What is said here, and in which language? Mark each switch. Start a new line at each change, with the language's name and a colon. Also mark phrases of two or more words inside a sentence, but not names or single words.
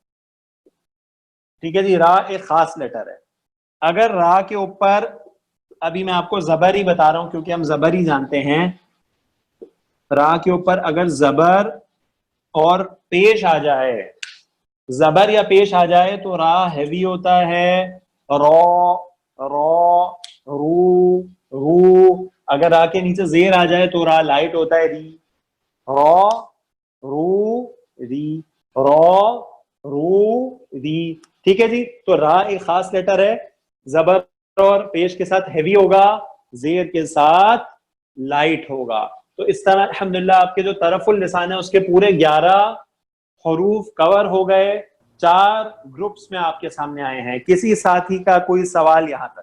Urdu: ٹھیک ہے جی, را ایک خاص لیٹر ہے. اگر را کے اوپر, ابھی میں آپ کو زبر ہی بتا رہا ہوں کیونکہ ہم زبر ہی جانتے ہیں, را کے اوپر اگر زبر اور پیش آ جائے, زبر یا پیش آ جائے تو را ہیوی ہوتا ہے, رو رو رو رو. اگر را کے نیچے زیر آ جائے تو را لائٹ ہوتا ہے, ری رو رو ری رو رو ری. ٹھیک ہے جی. تو را ایک خاص لیٹر ہے, زبر اور پیش کے ساتھ ہیوی ہوگا, زیر کے ساتھ لائٹ ہوگا. تو اس طرح الحمدللہ آپ کے جو
Arabic: طرف اللسان
Urdu: ہے اس کے پورے 11 حروف کور ہو گئے. 4 گروپس میں آپ کے سامنے آئے ہیں. کسی ساتھی کا کوئی سوال یہاں تک؟